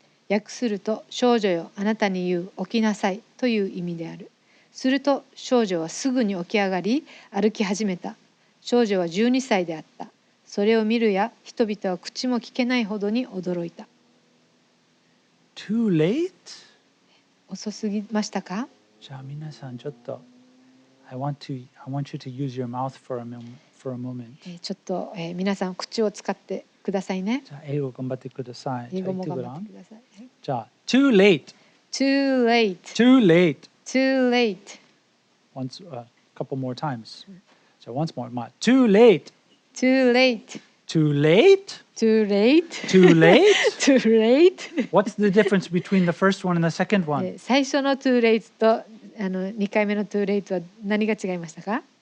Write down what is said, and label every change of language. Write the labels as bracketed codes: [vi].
[ja] 訳すると、少女よ、あなたに言う、起きなさいという意味である。すると少女はすぐに起き上がり、歩き始めた。少女は12歳であった。それを見るや、人々は口も聞けないほどに驚いた。 [en] Too late? [ja] 遅すぎましたか？じゃあ皆さんちょっと [en] I want you to use your mouth for a moment. [ja] ちょっと、皆さん口を使ってくださいね。じゃあ英語頑張ってください。英語もじゃあ言ってごらん。頑張ってください。はい、じゃあ [en] too late. Too late. Too late. Too late. Once a couple more times. [ja] じゃあ [en] once more. Too late. Too late. Too late? Too late. Too late? Too late. What's the difference between the first one and the second one? [ja] 最初の [en] too late [ja] と2回目の [en] too late [ja] は何が違いましたか？